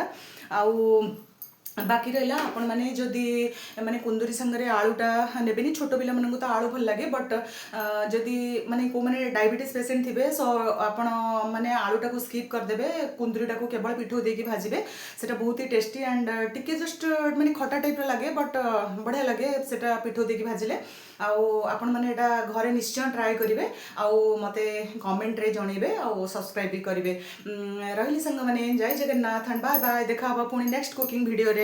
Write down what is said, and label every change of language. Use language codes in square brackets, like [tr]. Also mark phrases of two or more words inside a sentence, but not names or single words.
[or] ଆଉ ବାକି ରହା ଆପଣ ମାନେ ଯଦି ମାନେ କୁନ୍ଦୁରୀ ସଙ୍ଗେ ଆଳୁଟା ନେବେନି ଛୋଟ ପିଲା ମାନଙ୍କୁ ତ ଆଳୁ ଭଲ ଲାଗେ ବଟ ଯଦି ମାନେ କୋ ମାନେ [en] diabetes patient [or] ଥିବେ ସୋ ଆପଣ ମାନେ ଆଳୁଟା କୋ ସ୍କିପ କରିଦେବେ କୁନ୍ଦୁରୀଟା କୋ କେବଳ ପିଠଉ ଦେଇକି ଭାଜିବେ ସେଟା ବହୁତ ହିଁ [en] tasty and [or] ଟିକେ ଜଷ୍ଟ ମାନେ ଖଟା ଟାଇପ ଲାଗେ ବଟ ବଢ଼ିଆ ଲାଗେ ସେଟା ପିଠଉ ଦେଇକି ଭାଜିଲେ। ଆଉ ଆପଣ ମାନେ ଏଟା ଘରେ ନିଶ୍ଚୟ ଟ୍ରାଇ କରିବେ ଆଉ ମୋତେ କମେଣ୍ଟ ରେ ଜଣାଇବେ ଆଉ ସବସ୍କ୍ରାଇବ ଭି କରିବେ। ରହିଲି ସଙ୍ଗ ମାନେ ଜୟ ଜଗନ୍ନାଥ [en] and bye bye. [or] ଦେଖା ହେବା ପୁଣି [en] next cooking video [or] रे।